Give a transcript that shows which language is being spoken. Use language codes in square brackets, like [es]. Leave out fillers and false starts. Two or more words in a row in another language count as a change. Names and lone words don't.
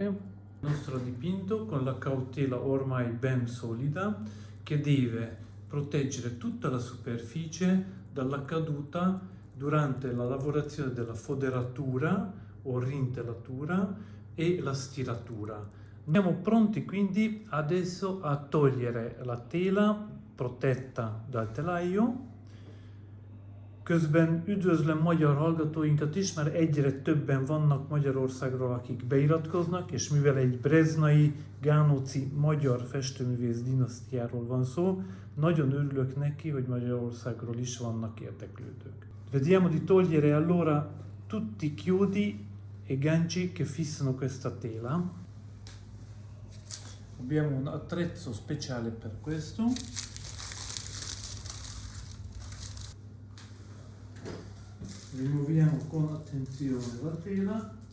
[it] Il nostro dipinto con la cautela ormai ben solida che deve proteggere tutta la superficie dalla caduta durante la lavorazione della foderatura o rintellatura e la stiratura. Siamo pronti quindi adesso a togliere la tela protetta dal telaio. [hu] Közben üdvözlöm magyar hallgatóinkat is, mert egyre többen vannak Magyarországról, akik beiratkoznak, és mivel egy breznai, gánóci magyar festőművész dinasztiáról van szó, nagyon örülök neki, hogy Magyarországról is vannak érdeklődők. [it] Vediamo di togliere allora tutti i chiodi e ganci che fissano questa tela. Abbiamo un attrezzo speciale per questo. Rimuoviamo con attenzione la tela.